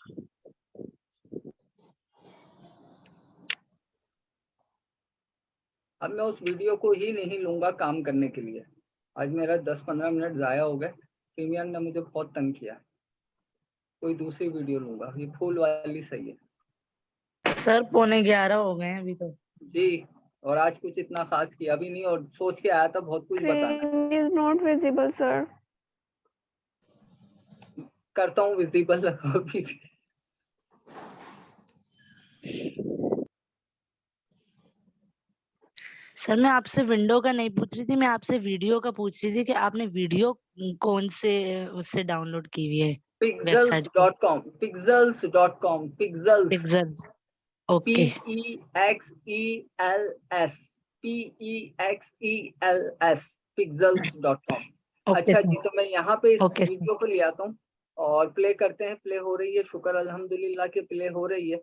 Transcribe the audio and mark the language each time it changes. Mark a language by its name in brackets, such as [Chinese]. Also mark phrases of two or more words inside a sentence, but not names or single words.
[Hindi] अब मैं उस वीडियो को ही नहीं लूंगा काम करने के लिए, आज मेरा 10-15 मिनट ज़ाया हो गए, प्रीमियर ने मुझे बहुत तंग किया। कोई दूसरी वीडियो लूंगा, ये फूल वाली सही है। सर 11:15 हो गए हैं अभी तो। जी, और आज कुछ इतना खास किया भी नहीं और सोच के आया था बहुत कुछ बताना। [English] Screen is not visible sir. [Hindi] करता हूँ विजिबल अभी। सर मैं आपसे विंडो का नहीं पूछ रही थी, मैं आपसे वीडियो का पूछ रही थी कि आपने वीडियो कौन से उससे डाउनलोड की हुई है वेबसाइट पे? pixels.com, pixels.com, pixels, पिक्सेल्स। P ओके E X E L S, PEXELS, pixels.com। ओके अच्छा जी, सर। तो मैं यहाँ पे इस ओके सर। वीडियो को ले आता हूँ और प्ले करते हैं। प्ले हो रही है, [Arabic] شكر الحمد لله [Hindi] के प्ले हो रही है।